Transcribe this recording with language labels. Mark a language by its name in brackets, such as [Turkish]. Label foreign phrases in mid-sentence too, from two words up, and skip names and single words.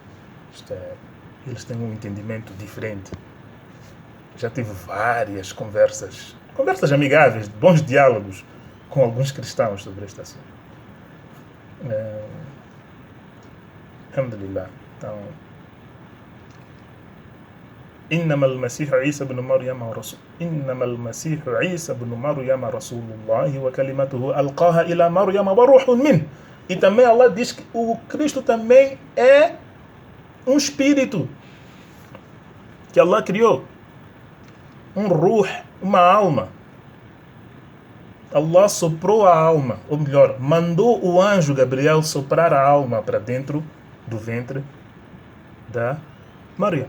[Portuguese] Não. Isto é eles têm um entendimento diferente. Já tive várias conversas amigáveis, bons diálogos com alguns cristãos sobre este assunto. Alhamdulillah. Então, [Arabic] إنما المسيح عيسى بن مريم رسول الله وكلمته ألقاها إلى مريم وروح منه. [Portuguese] E também Allah diz que o Cristo também é um espírito que Allah criou. Um ruh, uma alma. Allah soprou a alma, ou melhor, mandou o anjo Gabriel soprar a alma para dentro do ventre da Maria.